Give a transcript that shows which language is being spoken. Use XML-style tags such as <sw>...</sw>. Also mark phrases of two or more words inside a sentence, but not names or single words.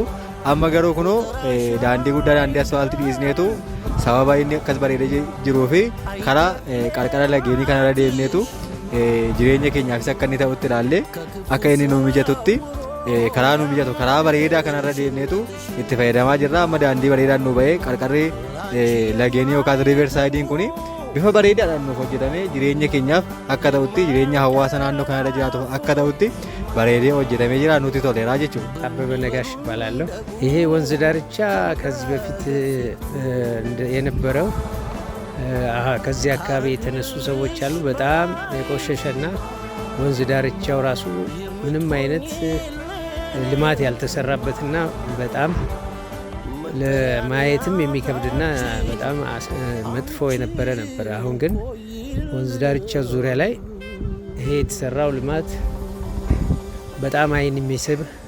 <om>Amma garuu kunoo daandii guddaa daandii asfaaltii dhiisneetu sababa inni akkas bareedee jiruu fi karaa qarqara laggeenii kanarra deemneetu jireenya keenyaafis akka inni ta'utti ilaallee akka inni nu mijatutti karaa nu mijatu karaa bareedaa kanarra deemneetu itti fayyadamaa jirra. Amma daandii bareedaan nu ba'ee qarqarri laggeenii yookaas</om> <en>riiver saayidiin</en> <om>kun bifa bareedaadhaan nuuf hojjetamee jireenya keenyaaf akka ta'utti jireenya hawaasa naannoo kanarra jiraatu akka ta'utti bareedee hojjetamee jira nuti toleraa jechuudha.</om> <am>አበበ ነጋሽ እባላለሁ። ይሄ ወንዝ ዳርቻ ከዚህ በፊት የነበረው ከዚህ አካባቢ የተነሱ ሰዎች አሉ። በጣም የቆሸሸና ወንዝ ዳርቻው ራሱ ምንም አይነት ልማት ያልተሰራበትና በጣም ለማየትም የሚከብድና በጣም መጥፎ የነበረ ነበር። አሁን ግን ወንዝ ዳርቻ ዙሪያ ላይ ይሄ የተሰራው ልማት በጣም አይን የሚስብ</am>